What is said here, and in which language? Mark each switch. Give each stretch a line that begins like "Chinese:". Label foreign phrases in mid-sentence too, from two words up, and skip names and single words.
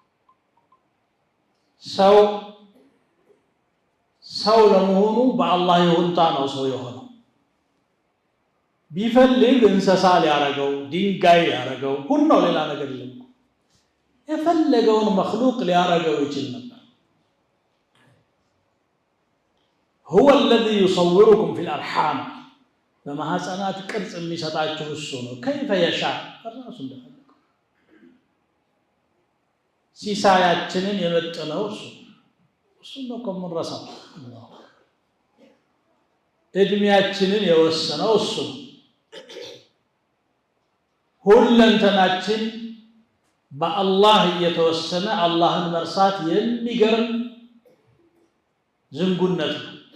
Amharic: ሰው ለመሆኑ በአላህ ይሁንታ ነው ሰው የሆነው። ቢፈልግ እንስሳ ሊያረገው ድንጋይ ሊያረገው ሁሉ ሌላ ነገር የለም። የፈለገውን መخلوቅ ሊያረገው ይችላል ነበር።
Arabic: هو الذي يصوركم في الارحام
Amharic: በማህፀናት ቅርጽ የሚሰጣችሁ እሱ ነው።
Arabic: كيف يشاء
Amharic: ራሱ እንደፈለገው ሲሳያችንን የመጠነው እሱ ነው ከመረሳው እድሜያችንን የወሰነው እሱ ነው። ሁለንተናችን በአላህ የተወሰነ አላህን መርሳት የሚገርም ዝንጉነት ነው።